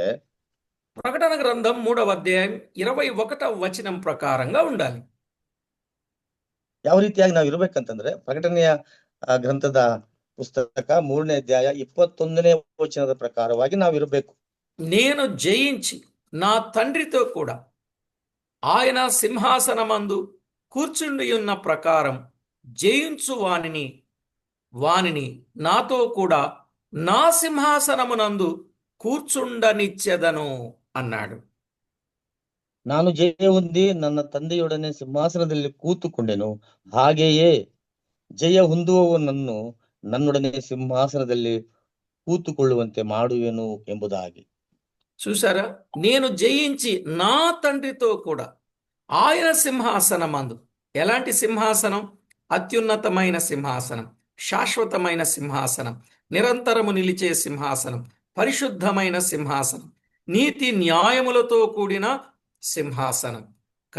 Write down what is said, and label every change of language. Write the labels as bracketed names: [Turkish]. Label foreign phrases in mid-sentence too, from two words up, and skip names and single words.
[Telugu] ప్రకటన గ్రంథం 3వ అధ్యాయం 21వ వచనం ప్రకారంగా ఉండాలి. [Kannada] ಯಾವ ರೀತಿಯಾಗಿ ನಾವು ಇರ್ಬೇಕಂತಂದ್ರೆ, ಪ್ರಕಟಣೆಯ ಗ್ರಂಥದ ಪುಸ್ತಕ 3ನೇ ಅಧ್ಯಾಯ 21ನೇ ವಚನದ ಪ್ರಕಾರವಾಗಿ ನಾವು ಇರಬೇಕು. [Telugu] నేను జయించి నా తండ్రితో కూడా ఆయన సింహాసనమందు కూర్చుండి ఉన్న ప్రకారం జయించు వానిని నాతో కూడా నా సింహాసనమునందు కూర్చుండనిచ్చెదను అన్నాడు. [Kannada] ನಾನು ಜಯ ಹೊಂದಿ ನನ್ನ ತಂದೆಯೊಡನೆ ಸಿಂಹಾಸನದಲ್ಲಿ ಕೂತುಕೊಂಡೆನು, ಹಾಗೆಯೇ ಜಯ ಹೊಂದುವವನನ್ನು ನನ್ನೊಡನೆ సింహాసನದಲ್ಲಿ కూతుಕೊಳ್ಳುವಂತೆ ಮಾಡುವೆನು ಎಂಬುದಾಗಿ. [Telugu] చూసారా? నేను జయించి నా తండ్రితో కూడా ఆయన సింహాసనమందు, ఎలాంటి సింహాసనం? అత్యున్నతమైన సింహాసనం, శాశ్వతమైన సింహాసనం, నిరంతరము నిలిచే సింహాసనం, పరిశుద్ధమైన సింహాసనం, నీతి న్యాయములతో కూడిన సింహాసనం కదండి.